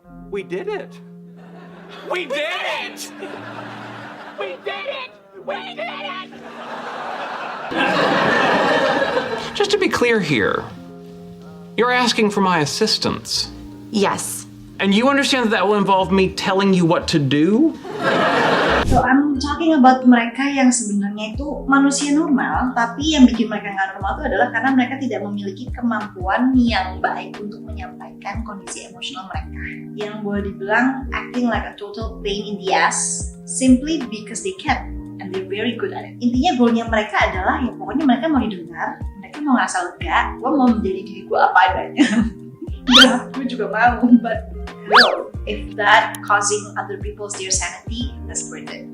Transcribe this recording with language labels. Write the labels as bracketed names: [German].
[English] We did it. We did it! We did it! We did it! Just to be clear here, you're asking for my assistance. Yes. And you understand that will involve me telling you what to do? So I'm talking about [Indonesian] mereka yang sebenarnya itu manusia normal, tapi yang bikin mereka nggak normal itu adalah karena mereka tidak memiliki kemampuan yang baik untuk menyampaikan kondisi emosional mereka. Yang boleh dibilang [English] acting like a total pain in the ass simply because they can and they're very good at it. [Indonesian] Intinya goalnya mereka adalah ya pokoknya mereka mau didengar, mereka mau ngerasa lega, gue mau menjadi diri gue apa adanya. Ya, gue juga mau, [English] but no. If that causing other people's dear sanity, that's worth it.